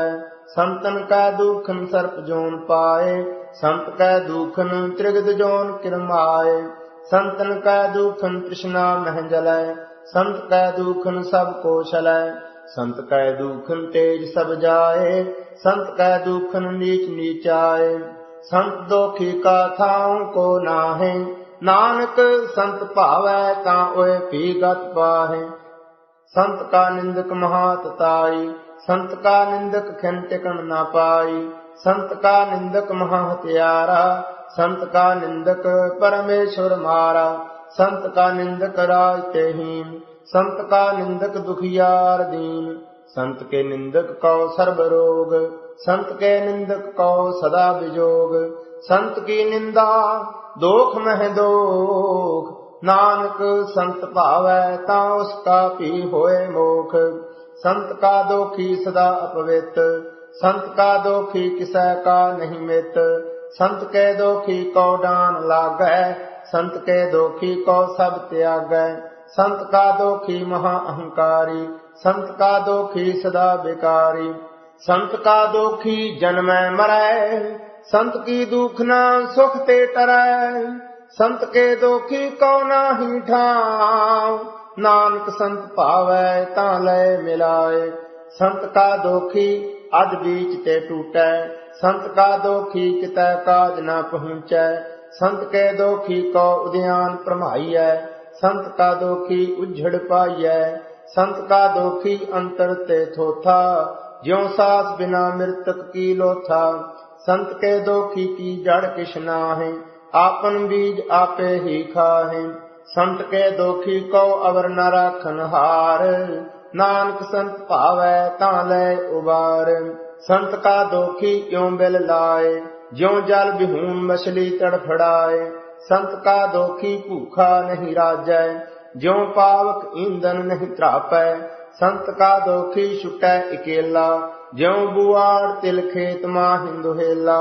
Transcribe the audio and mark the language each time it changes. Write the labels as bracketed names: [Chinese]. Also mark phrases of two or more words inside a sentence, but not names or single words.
[Hindi] संतन कै दुखन सर्प जोन पाए, संत कै दुखन त्रिगद जोन किरमाए। संतन कै दुखन तृष्णा मह जलै, संत कै दुखन सब को छलै। संत कै दुखन तेज सब जाए, संत कै दुखन नीच नीचाए। संत दोखी का थाऊं को नाहे, नानक संत भावै तां ओए भी गत पाहे। संत का निंदक महातताई, संत का निंदक खिन टिकन न पाई। संत का निंदक महा हत्यारा, संत का निंदक परमेश्वर मारा। संत का निंदक राज तेहीन, संत का निंदक दुखियार दीन। संत के निंदक कौ सर्ब रोग, संत के निंदक कौ सदा विजोग। संत की निंदा दोख मह दोख, नानक संत भावै तां उसका भी होए मोख। संत का दोखी सदा अपवित, संत का दोखी किसै का नहीं मित। संत के दोखी कौ डान लागै, संत के दोखी कौ सब त्यागै। संत का दोखी महा अहंकारी, संत का दोखी सदा बेकारी। संत का दोखी जन्मै मरै, संत की दुखना सुख ते टरै। संत के दोखी कौ नाहि ठाव, नानक संत भावै तां लय मिलाए। संत का दोखी अध बीच ते टूटै, संत का दोखी कितै काज न पहुँचै। संत के दोखी को उद्यान प्रमाईयै, संत का दोखी उज्झड़ पाईयै। संत का दोखी अंतर ते थोथा, ज्यों सास बिना मृतक की लोथा। संत के दोखी की जड़ किछ नाहि, आपन बीज आपे ही खाहे। संत के दोखी को अवर न राखन हार, नानक संत भावै तां लय उबार। संत का दोखी क्यों बिल लाए, ज्यों जल बिहून मछली तड़फड़ाए। संत का दोखी भूखा नहीं राजै, ज्यों पावक ईंधन नहीं त्रापै। संत का दोखी छुटै इकेला, ज्यों बुआड़ तिल खेत माहिं दुहेला।